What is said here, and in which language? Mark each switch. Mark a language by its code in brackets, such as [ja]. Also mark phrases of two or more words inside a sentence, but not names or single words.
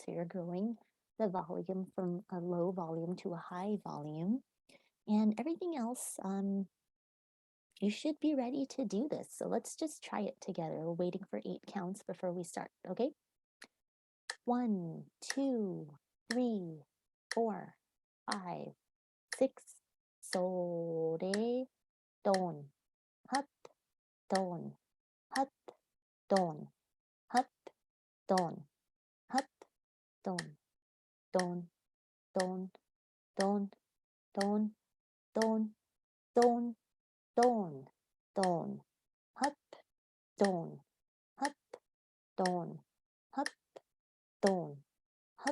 [en] So you're growing the volume from a low volume to a high volume, and everything else, you should be ready to do this. So let's just try it together. We're waiting for 8 counts before we start, okay? 1, 2, 3, 4, 5, 6, so, re, don, hop, don, hop, don, don, hop, don, don, don, don, don, don, don, don, don, hop, don, hop, don, hop, don, hop,